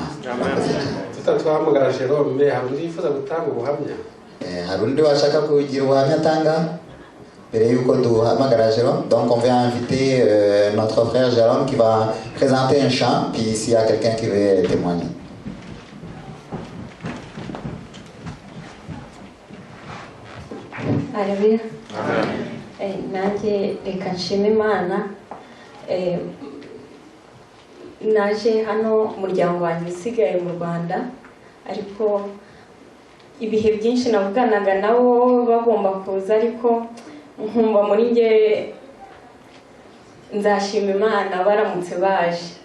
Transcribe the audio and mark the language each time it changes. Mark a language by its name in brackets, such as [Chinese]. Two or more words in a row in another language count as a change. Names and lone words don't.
[Kinyarwanda] tutatwahamagara Jerome hari undi yifuza gutanga ubuhamya hari undi washaka kugira ubuhamya atanga mbere yuko duhamagara Jérôme. [French] Donc on va inviter notre frère Jérôme qui va présenter un chant puis s'il y a quelqu'un qui veut témoigner. [Kinyarwanda] Haleluya. Nanjye reka nshime Imana. Naje hano umuryango wanjye usigaye mu Rwanda ariko ibihe byinshi navuganaga nabo bagomba kuza ariko nkumva muri nge nzashima Imana baramutse baje.